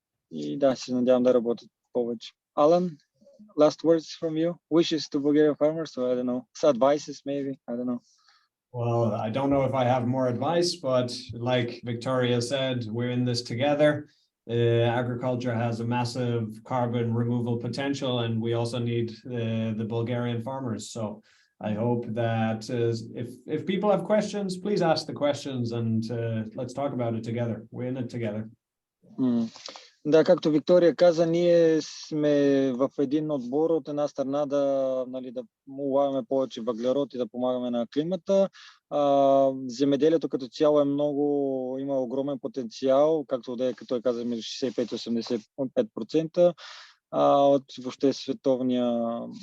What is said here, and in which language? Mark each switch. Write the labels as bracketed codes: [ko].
[bg] И да, се надявам да работят повече. [en] Alan, last words from you? Wishes to Bulgarian farmers, or I don't know, advices maybe, I don't know. Well, I don't know if I have more advice, but like Victoria said, we're in this together. Agriculture has a massive carbon removal potential, and we also need the Bulgarian farmers. So I hope that if people have questions, please ask the questions and let's talk about it together. We're in it together. [bg] Да, както Виктория каза, ние сме в един отбор от една страна да улавяме повече въглерод и да помагаме на климата. Земеделието като цяло има огромен потенциал, както да е, като каза, между 65 и 85% от въобще световния